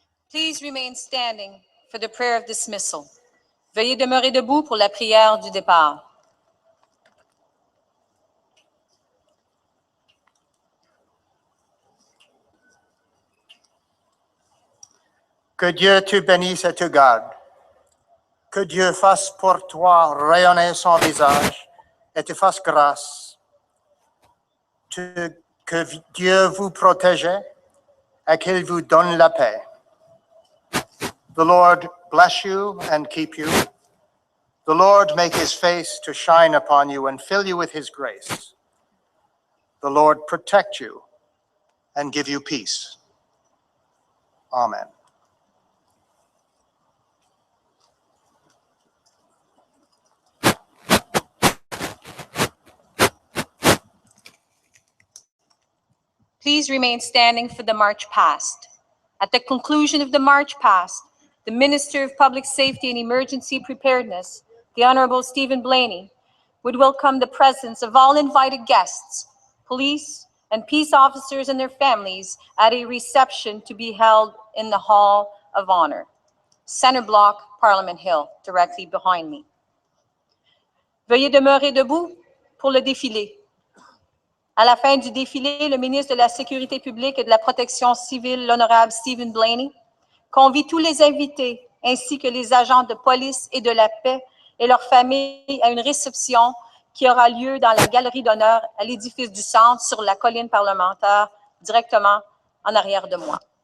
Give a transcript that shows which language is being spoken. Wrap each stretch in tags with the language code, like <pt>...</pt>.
<en>Please remain standing for the prayer of dismissal.</en> <fr>Veuillez demeurer debout pour la prière du départ. Que Dieu te bénisse et te garde. Que Dieu fasse pour toi rayonner son visage et te fasse grâce. Que Dieu vous protège et qu'il vous donne la paix.</fr> <en>The Lord bless you and keep you. The Lord make his face to shine upon you and fill you with his grace. The Lord protect you and give you peace. Amen. Please remain standing for the march past. At the conclusion of the march past, the Minister of Public Safety and Emergency Preparedness, the Honorable Stephen Blaney, would welcome the presence of all invited guests, police and peace officers and their families at a reception to be held in the Hall of Honor, Center Block, Parliament Hill, directly behind me.</en> <fr>Veuillez demeurer debout pour le défilé. À la fin du défilé, le ministre de la Sécurité publique et de la Protection civile, l'honorable Stephen Blaney, convie tous les invités ainsi que les agents de police et de la paix et leurs familles à une réception qui aura lieu dans la galerie d'honneur à l'édifice du Centre sur la colline parlementaire, directement en arrière de moi.</fr>